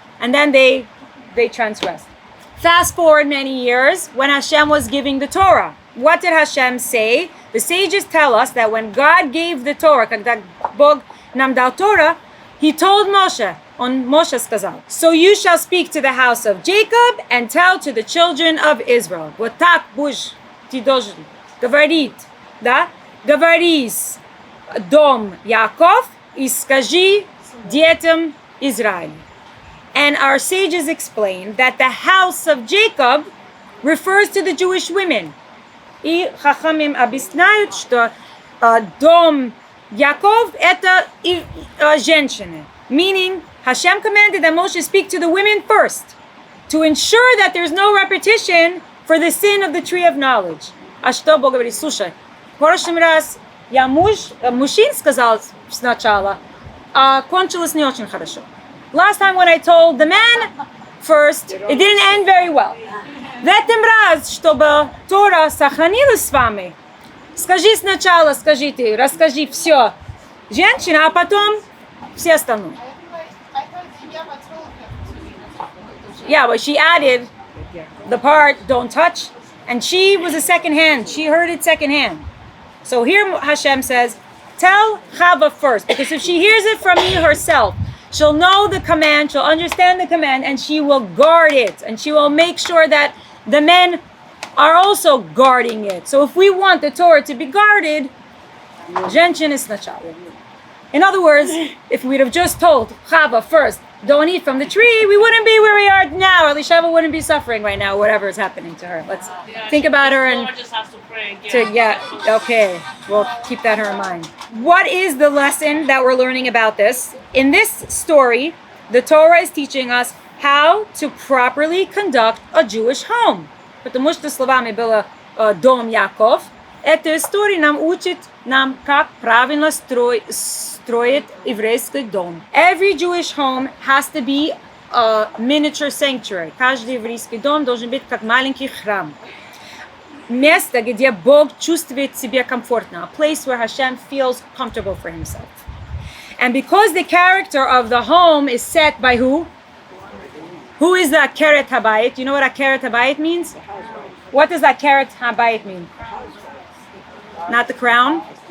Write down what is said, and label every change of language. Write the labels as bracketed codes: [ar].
[en] And then they transgressed. Fast forward many years when Hashem was giving the Torah. What did Hashem say? The sages tell us that when God gave the Torah, [ru] когда Bog nam dal Torah, [en] he told Moshe, [ru] on Moshe сказал, [en] so you shall speak to the house of Jacob and tell to the children of Israel. [ru] Вот так будешь ты должен говорить, да? Говорись дом Яков и скажи детям Израиля. [en] And our sages explain that the house of Jacob refers to the Jewish women. [ru] И Хахамим объясняют, что дом Яков это женщины. [en] Meaning, Hashem commanded that Moshe speak to the women first, to ensure that there's no repetition for the sin of the tree of knowledge. [ru] А что Бог говорит? Слушай, в прошлый раз я мужчин сказал сначала, а кончилось не очень хорошо. [en] Last time when I told the man first, it didn't end very well. [ru] В этом раз, чтобы Тора сохранилась с вами, скажи сначала, скажите, расскажи все женщина, а потом все остальное. [en] Yeah, but she added the part, don't touch, and she was a second hand. She heard it second hand. So here Hashem says, tell Chava first, because if she hears it from me herself, she'll know the command, she'll understand the command, and she will guard it, and she will make sure that the men are also guarding it. So if we want the Torah to be guarded, [ru] женщины сначала. [en] In other words, if we'd have just told Chava first, don't eat from the tree, we wouldn't be where we are now. Elisheva wouldn't be suffering right now, whatever is happening to her. Let's think about her and just has to pray again. Okay, we'll keep that in mind. What is the lesson that we're learning about this? In this story, the Torah is teaching us how to properly conduct a Jewish home. [ru] Потому что словами было дом Яков. Эта история нам учит как правильно строить еврейский дом. [en] Every Jewish home has to be a miniature sanctuary. [ru] Каждый еврейский дом должен быть как маленький храм. Место, где Бог чувствует себя комфортно. [en] A place where Hashem feels comfortable for himself. And because the character of the home is set by who? Who is the Keret Habayit? You know what a Keret Habayit means? What does that Keret Habayit mean? Not the crown.